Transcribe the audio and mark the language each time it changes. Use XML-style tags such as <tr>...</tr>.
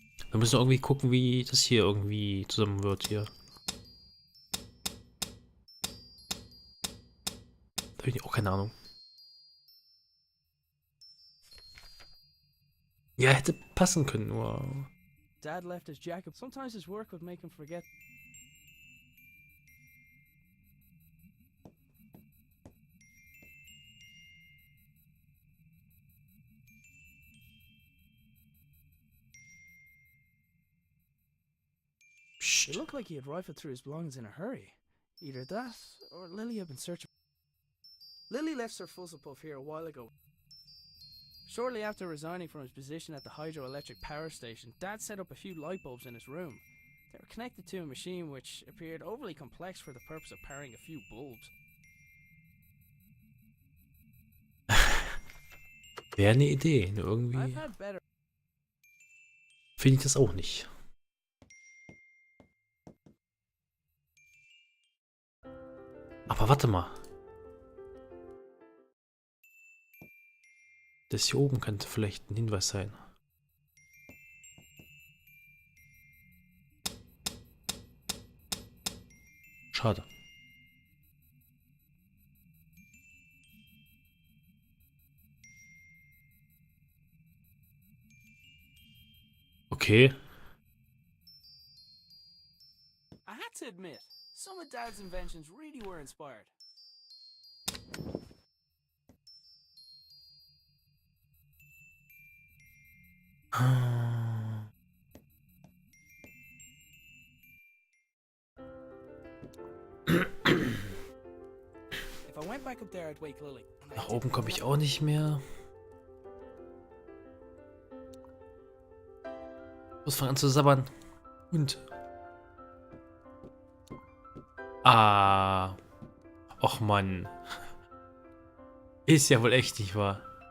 <de>Wir müssen irgendwie gucken, wie das hier irgendwie zusammen wird hier. Da habe ich auch keine Ahnung. Ja, hätte passen können, nur...</de> <en>Dad left his jacket. Sometimes his work would make him forget. It looked like he had rifled through his belongings in a hurry. Either that, or Lily had been searching. Lily left Sir Fuzzlepuff here a while ago. Shortly after resigning from his position at the hydroelectric power station, Dad set up a few light bulbs in his room. They were connected to a machine which appeared overly complex for the purpose of powering a few bulbs.</en> <de>Wäre eine Idee, nur irgendwie</de> <en>I've had better.</en> <de>finde ich das auch nicht. Aber warte mal. Das hier oben könnte vielleicht ein Hinweis sein. Schade. Okay.</de> <en>I had to admit, some of Dad's inventions really were inspired. If I went back up there, I'd wake Lily.</en> <de>Nach oben komme ich auch nicht mehr. Muss fangen an zu sabbern. Und. Ah. Och Mann. Ist ja wohl echt nicht wahr.</de>